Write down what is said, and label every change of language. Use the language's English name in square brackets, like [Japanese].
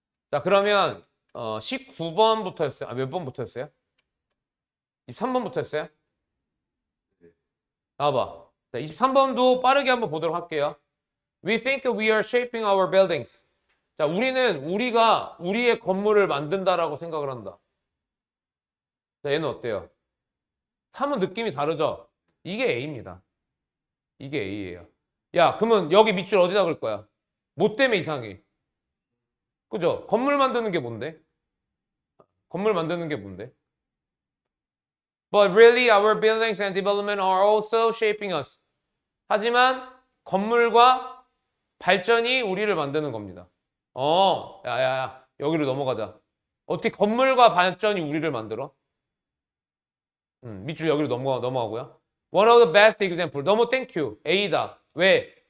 [Korean] 자, 그러면 19번부터였어요. 몇 번부터였어요? 23번부터였어요? 나와봐. 자, 23번도 빠르게 한번 보도록 할게요. [English] We think we are shaping our buildings. [Korean] 자, 우리가 우리의 건물을 만든다라고 생각을 한다. 자, 얘는 어때요? 3은 느낌이 다르죠? 이게 A입니다. 이게 A예요. 야, 그러면 여기 밑줄 어디다 그을 거야? 뭐 때문에 이상해? 그죠? 건물 만드는 게 뭔데? 건물 만드는 게 뭔데? [English] But really our buildings and development are also shaping us. [Korean] 하지만 건물과 발전이 우리를 만드는 겁니다. 야야야, 여기로 넘어가자. 어떻게 건물과 발전이 우리를 만들어? 밑줄 여기로 넘어가고요. [English] One of the best example. [Korean] 너무 땡큐. A다. 왜?